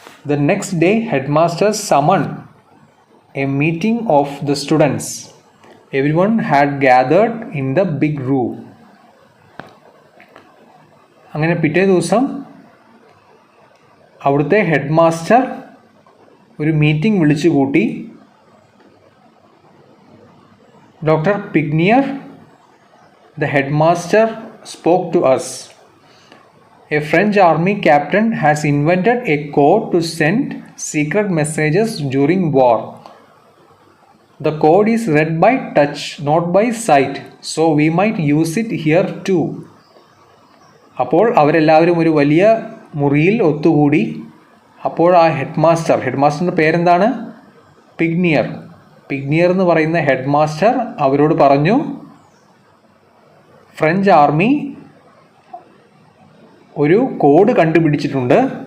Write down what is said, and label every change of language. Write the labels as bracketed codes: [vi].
[en] The next day, headmaster summoned a meeting of the students. Everyone had gathered in the big room. [ml] അങ്ങനെ പിറ്റേ ദിവസം അവിടുത്തെ head master ഒരു meeting വിളിച്ചു കൂട്ടി. [en] Doctor Pignier, the headmaster spoke to us. A French army captain has invented a code to send secret messages during war. The code is read by touch, not by sight, so we might use it here too. [ml] അപ്പോൾ അവരെല്ലാവരും ഒരു വലിയ മുറിയിൽ ഒത്തുകൂടി. അപ്പോൾ ആ ഹെഡ്മാസ്റ്ററിൻ്റെ പേരെന്താണ്? പിഗ്നിയർ എന്ന് പറയുന്ന ഹെഡ്മാസ്റ്റർ അവരോട് പറഞ്ഞു, ഫ്രഞ്ച് ആർമി ഒരു കോഡ് കണ്ടുപിടിച്ചിട്ടുണ്ട്.